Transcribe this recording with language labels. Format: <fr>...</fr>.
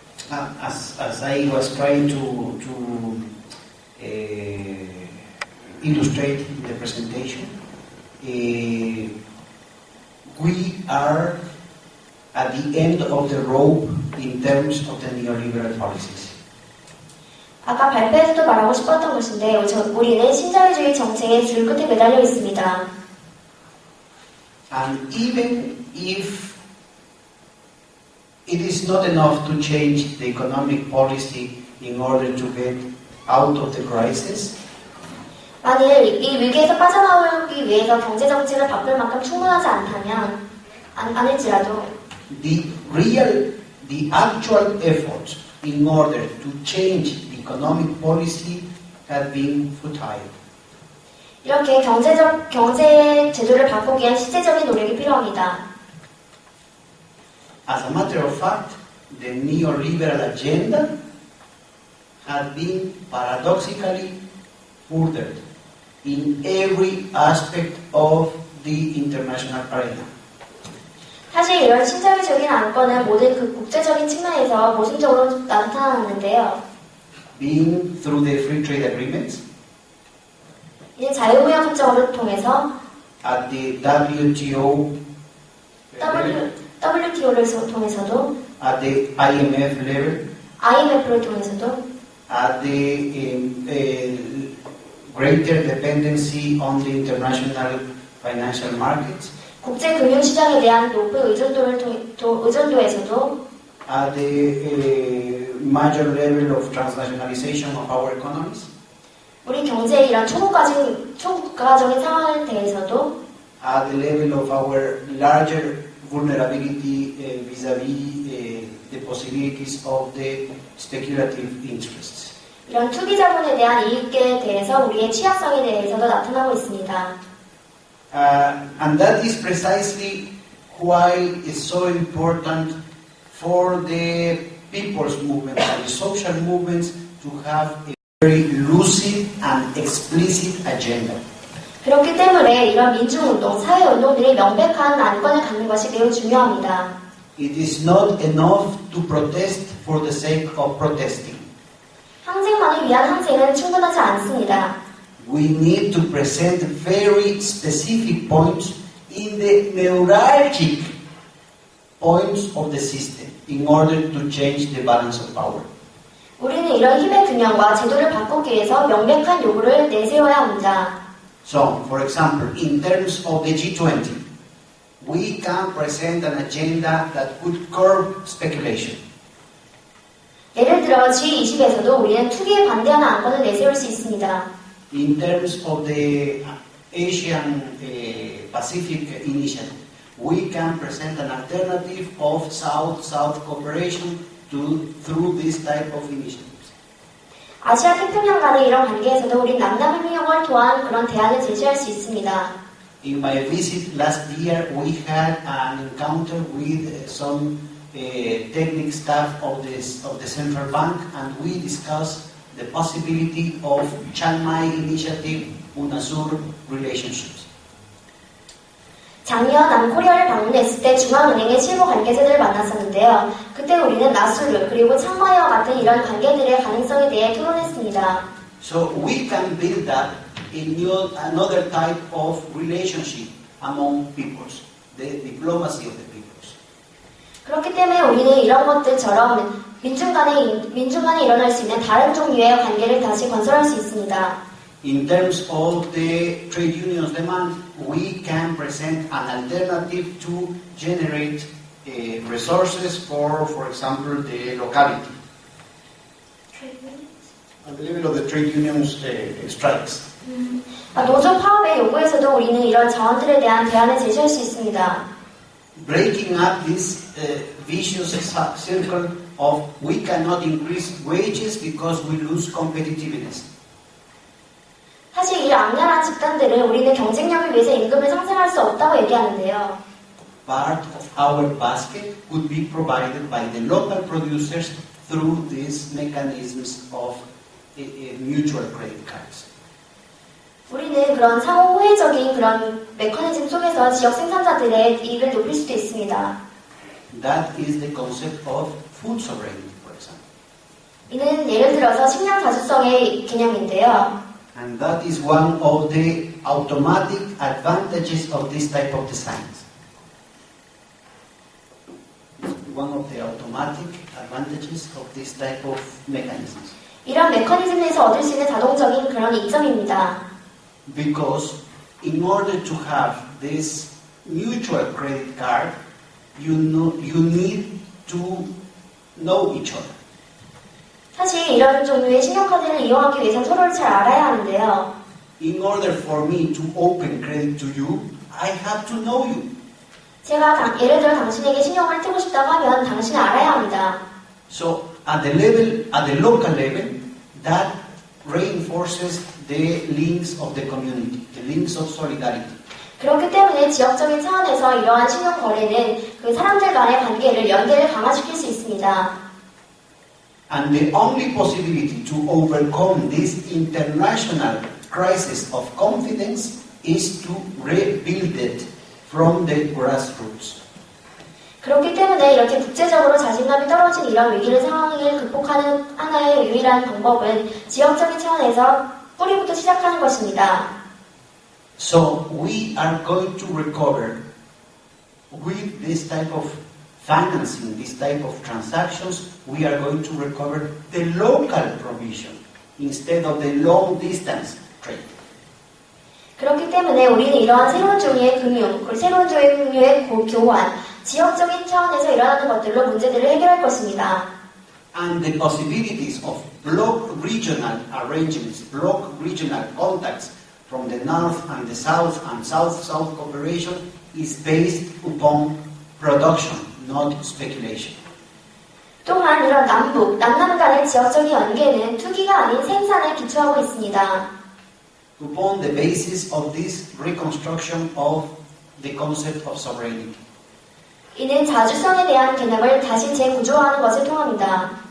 <en>As I was trying to illustrate in the presentation, we are at the end of the rope in terms of the neoliberal policies.</en> <ko>아까 발표에서도 말하고 싶었던 것인데, 우리는 신자유주의 정책의 줄 끝에 매달려 있습니다.</ko> <en>And even if it is not enough to change the economic policy in order to get out of the crisis,</en> <ko>만일 이 위기에서 빠져나오기 위해서 경제 정책을 바꿀 만큼 충분하지 않을지라도</ko> <en>the actual efforts in order to change the economic policy have been futile.</en> <ko>이렇게 경제 제도를 바꾸기 위한 실제적인 노력이 필요합니다.</ko> <en>As a matter of fact, the neoliberal agenda has been paradoxically furthered in every aspect of the international arena.</en> <ko>사실 이런 신자유적인 안건은 모든 그 국제적인 측면에서 모순적으로 나타나는데요.</ko> <en>Being through the free trade agreements,</en> <ko>이제 자유무역 협정을 통해서</ko> <en>at the WTO,</en> <ko>WTO를 통해서도</ko> <en>at the IMF level,</en> <ko>IMF를 통해서도</ko> <en>at the greater dependency on the international financial markets,</en> <ko>국제 금융시장에 대한 높은 의존도에서도</ko> <en>at the major level of transnationalization of our economies,</en> <ko>우리 경제의 이런 초국가적인 상황에 대해서도</ko> <en>at the level of our larger vulnerability vis-à-vis the possibilities of the speculative interests.</en> <ko>이런 투기 자본에 대한 이익에 대해서 우리의 취약성에 대해서도 나타나고 있습니다.</ko> <en>And that is precisely why it's so important for the people's movement and the social movements to have a very lucid and explicit agenda.</en> <ko>그렇기 때문에 이런 민중운동, 사회운동들이 명백한 안건을 갖는 것이 매우 중요합니다.</ko> <en>It is not enough to protest for the sake of protesting.</en> <ko>항쟁만을 위한 항쟁은 충분하지 않습니다.</ko> <en>We need to present very specific points in the neuralgic points of the system in order to change the balance of power.</en> <ko>우리는 이런 힘의 균형과 제도를 바꾸기 위해서 명백한 요구를 내세워야 합니다.</ko> <en>So, for example, in terms of the G20, we can present an agenda that could curb speculation.</en> <ko>예를 들어 G20에서도 우리는 투기에 반대하는 안건을 내세울 수 있습니다.</ko> <en>In terms of the Asian Pacific Initiative, we can present an alternative of South-South cooperation through this type of initiatives.</en> <ko>아시아 태평양 간의 이런 관계에서도 우리 남남협력을 통한 그런 대안을 제시할 수 있습니다.</ko> <en>In my visit last year, we had an encounter with some technical staff of the central bank, and we discussed the possibility of Chiang Mai Initiative UNASUR relationships.</en> <ko>작년 남코리아를 방문했을 때 중앙은행의 실무 관계자들을 만났었는데요. 그때 우리는 나수르 그리고 창마이와 같은 이런 관계들의 가능성에 대해 토론했습니다.</ko> <en>So we can build up another type of relationship among peoples, the diplomacy of the peoples.</en> <ko>그렇기 때문에 우리는 이런 것들처럼 민중 간에 일어날 수 있는 다른 종류의 관계를 다시 건설할 수 있습니다.</ko> <en>In terms of the trade unions demand, we can present an alternative to generate resources for example, the locality. At the level of the trade unions strikes.</en> <ko>노조 파업의 요구에서도 우리는 이런 자원들에 대한 대안을 제시할 수 있습니다.</ko> <en>Breaking up this vicious circle of we cannot increase wages because we lose competitiveness.</en> <ko>사실 이 악랄한 집단들은 우리는 경쟁력을 위해서 임금을 상승할 수 없다고 얘기하는데요.</ko> <en>Part of our basket could be provided by the local producers through these mechanisms of mutual credit cards.</en> <ko>우리는 그런 상호 호혜적인 그런 메커니즘 속에서 지역 생산자들의 이익을 높일 수도 있습니다.</ko> <en>That is the concept of food sovereignty, for example.</en> <ko>이는 예를 들어서 식량 자주성의 개념인데요.</ko> <en>And that is one of the automatic advantages of this type of designs. One of the automatic advantages of this type of mechanisms.</en> <ko>이런 메커니즘에서 얻을 수 있는 자동적인 그런 이점입니다.</ko> <en>Because in order to have this mutual credit card, you need to know each other.</en> <ko>사실 이런 종류의 신용카드를 이용하기 위해서 서로를 잘 알아야 하는데요.</ko> <en>In order for me to open credit to you, I have to know you.</en> <ko>제가 예를 들어 당신에게 신용을 뜨고 싶다고 하면 당신을 알아야 합니다.</ko> <en>So at the local level, that reinforces the links of the community, the links of solidarity.</en> <ko>그렇기 때문에 지역적인 차원에서 이러한 신용 거래는 그 사람들 간의 관계를 연계를 강화시킬 수 있습니다.</ko> <en>And the only possibility to overcome this international crisis of confidence is to rebuild it from the grassroots.</en> <ko>그렇기 때문에 이렇게 국제적으로 자신감이 떨어진 이런 위기를 상황을 극복하는 하나의 유일한 방법은 지역적인 차원에서 뿌리부터 시작하는 것입니다.</ko> <en>So we are going to recover with this type of financing, this type of transactions, we are going to recover the local provision instead of the long distance trade.</en> <ko>그렇기 때문에 우리는 이러한 새로운 종류의 금융, 새로운 종류의 교환, 지역적인 차원에서 일어나는 것들로 문제들을 해결할 것입니다.</ko> <en>And the possibilities of block regional arrangements, block regional contacts from the north and the south and south-south cooperation is based upon production, not speculation.</en> <ko>또한 이런 남남 간의 지역적인 연계는 투기가 아닌 생산에 기초하고 있습니다.</ko> <en>Upon the basis of this reconstruction of the concept of sovereignty.</en> <ko>이는 자주성에 대한 개념을 다시 재구조화하는 것을 통합니다.</ko>